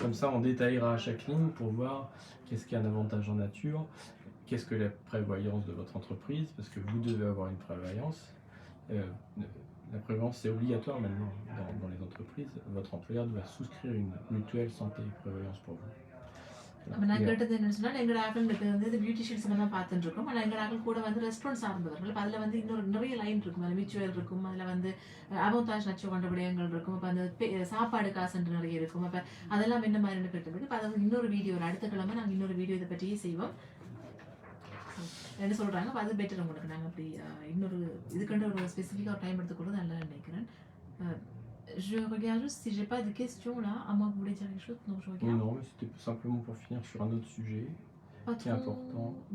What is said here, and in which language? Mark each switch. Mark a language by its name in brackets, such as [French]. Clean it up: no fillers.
[French] Comme ça, on détaillera à chaque ligne pour voir qu'est-ce qu'il y a un avantage en nature, qu'est-ce que la prévoyance de votre entreprise, parce que vous devez avoir une prévoyance. La prévoyance, c'est obligatoire maintenant dans les entreprises. Votre employeur doit souscrire une mutuelle santé et prévoyance pour vous. [Tamil] அப்போ நான் கேட்டது என்னன்னு சொன்னால், எங்கள் ஆக்களுக்கு வந்து beautician சம்மந்தம் பார்த்துட்டு இருக்கோம். ஆனால் எங்கள் ஆக்கள் கூட வந்து ரெஸ்டாரண்ட் சார்ந்தவர்கள். இப்போ அதில் வந்து இன்னொரு நிறைய லைன் இருக்கும், அதில் மியூச்சுவல் இருக்கும், அதில் வந்து அபோதாஜ் நச்சு கொண்ட விடயங்கள் இருக்கும், அப்போ அந்த சாப்பாடு காசுன்று நிறைய இருக்கும். அப்போ அதெல்லாம் என்ன மாதிரின்னு கேட்டதுக்கு, இப்போ அது இன்னொரு வீடியோ, அடுத்த கிழமை நாங்கள் இன்னொரு வீடியோ இதை பற்றியே செய்வோம் என்ன சொல்கிறாங்க. அப்போ அது பெட்டர் உங்களுக்கு. நாங்கள் அப்படி இன்னொரு இதுக்கண்டு ஒரு ஸ்பெசிஃபிக்காக ஒரு டைம் எடுத்துக்கொள்வது நல்லா நினைக்கிறேன். [French] Je regarde juste si j'ai pas de questions là, à moins que vous voulez dire quelque chose. Donc je regarde. Non, mais c'était simplement pour finir sur un autre sujet qui est important.